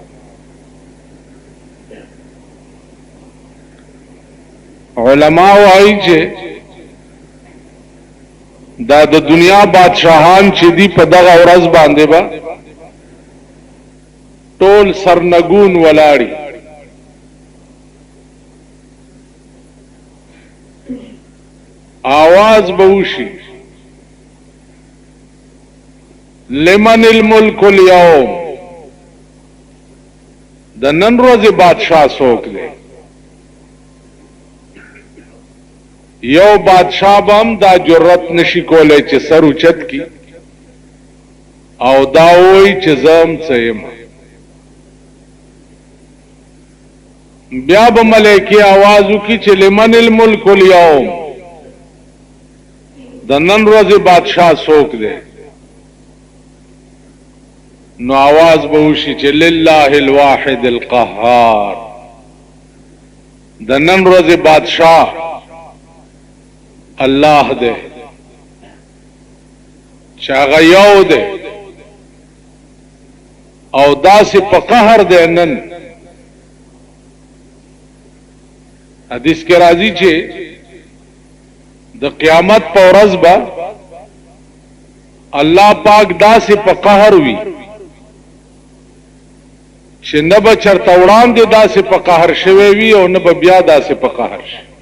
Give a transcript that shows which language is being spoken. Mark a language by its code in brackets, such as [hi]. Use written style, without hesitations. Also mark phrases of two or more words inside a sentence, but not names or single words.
[ps] علماء وایي چې دا د دنیا بادشاہان چې دی په دغه ورځ باندې با ټول سرنګون ولاړی आवाज بوشي [ar] لمن الملک اليوم [ps] د نن ورځې بادشاہ څوک دی. یو بادشاہ بم دا جرأت نشي کولای چې سر اوچت کی او دا وایي چې زم څه یم. بیا به ملائکه आवाज وکړي چې [ar] لمن الملک اليوم [ps] د نن ورځې بادشاہ څوک دی. نو आवाज به وشي چې [ar] لله الواحد القهار [ps] د نن ورځې بادشاہ الله دے چاغه یو دے او داسې په قهر دے. نن حدیث کې راځي چې د قیامت په ورځ به الله پاک داسې په قهر وي چې نه به چرته وړاندې داسې په قهر شوی وي او نه به بیا داسې په قهر شي.